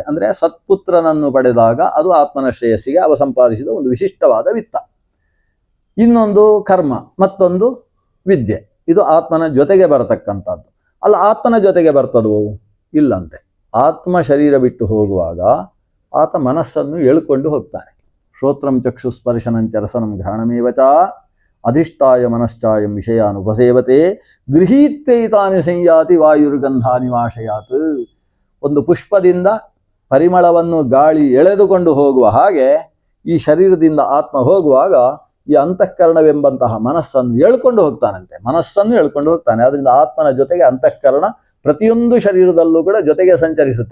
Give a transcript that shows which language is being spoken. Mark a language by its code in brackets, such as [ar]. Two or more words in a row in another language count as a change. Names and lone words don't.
[kn] ಅಂದರೆ ಸತ್ಪುತ್ರನನ್ನು ಪಡೆದಾಗ ಅದು ಆತ್ಮನ ಶ್ರೇಯಸ್ಸಿಗೆ ಅವ ಸಂಪಾದಿಸಿದ ಒಂದು ವಿಶಿಷ್ಟವಾದ ವಿತ್ತ. ಇನ್ನೊಂದು ಕರ್ಮ, ಮತ್ತೊಂದು ವಿದ್ಯೆ. ಇದು ಆತ್ಮನ ಜೊತೆಗೆ ಬರತಕ್ಕಂಥದ್ದು. ಅಲ್ಲ, ಆತ್ಮನ ಜೊತೆಗೆ ಬರ್ತದೋ? ಇಲ್ಲಂತೆ. ಆತ್ಮ ಶರೀರ ಬಿಟ್ಟು ಹೋಗುವಾಗ ಆತ ಮನಸ್ಸನ್ನು ಎಳ್ಕೊಂಡು ಹೋಗ್ತಾನೆ. [sa] ಶ್ರೋತ್ರಂ ಚಕ್ಷು ಸ್ಪರ್ಶನಂಚ ರಸನಂ ಘ್ರಾಣಮೇವಚ ಅಧಿಷ್ಠಾಯ ಮನಶ್ಚಾಯಂ ವಿಷಯಾನುಪಸೇವತೆ ಗೃಹೀತ್ವೈತಾನಿ ಸಂಯಾತಿ ವಾಯುರ್ಗಂಧಾನಿ ವಾಶಯಾತ್. [kn] ಒಂದು ಪುಷ್ಪದಿಂದ ಪರಿಮಳವನ್ನು ಗಾಳಿ ಎಳೆದುಕೊಂಡು ಹೋಗುವ ಹಾಗೆ ಈ ಶರೀರದಿಂದ ಆತ್ಮ ಹೋಗುವಾಗ ಈ ಅಂತಃಕರಣವೆಂಬಂತಹ ಮನಸ್ಸನ್ನು ಎಳ್ಕೊಂಡು ಹೋಗ್ತಾನಂತೆ. ಮನಸ್ಸನ್ನು ಎಳ್ಕೊಂಡು ಹೋಗ್ತಾನೆ. ಅದರಿಂದ ಆತ್ಮನ ಜೊತೆಗೆ ಅಂತಃಕರಣ ಪ್ರತಿಯೊಂದು ಶರೀರದಲ್ಲೂ ಕೂಡ ಜೊತೆಗೆ ಸಂಚರಿಸುತ್ತೆ.